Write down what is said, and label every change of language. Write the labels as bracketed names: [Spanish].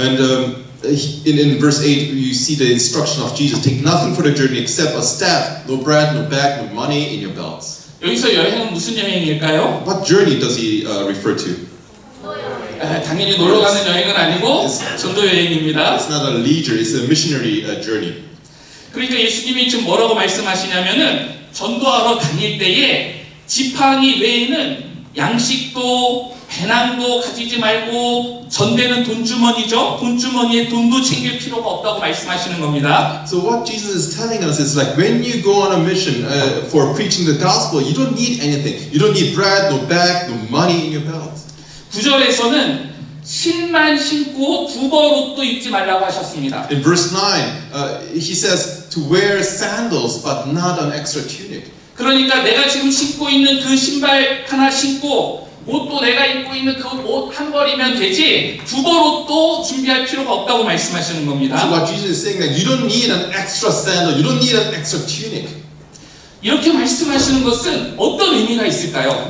[English] And in verse 8, you see the instruction of Jesus: take nothing for the journey except a staff, no bread, no bag, no money in your belts. [Korean] 여기서 여행은 무슨 여행일까요? [English] What journey does he refer to? [Korean] 당연히 놀러 가는 여행은 아니고 전도 여행입니다. [English] It's not a leisure; it's a missionary journey. [Korean] 그러니까 예수님이 지금 뭐라고 말씀하시냐면은 전도하러 다닐 때에 지팡이 외에는 양식도 배낭도 가지지 말고 전대는 돈주머니죠. 돈주머니에 돈도 챙길 필요가 없다고 말씀하시는 겁니다. [English] So what Jesus is telling us is like when you go on a mission for preaching the gospel, you don't need anything. You don't need bread, no bag, no money in your belt. [Korean] 9절에서는 신만 신고 두벌 옷도 입지 말라고 하셨습니다. [English] In verse 9, he says to wear sandals but not an extra tunic. [Korean] 그러니까 내가 지금 신고 있는 그 신발 하나 신고 옷도 내가 입고 있는 그 옷 한 벌이면 되지 두 벌 옷도 준비할 필요가 없다고 말씀하시는 [English] So [Korean] 겁니다. [English] what Jesus is saying that you don't need an extra sandal, you don't need an extra tunic. [Korean] 이렇게 말씀하시는 것은 어떤 의미가 있을까요?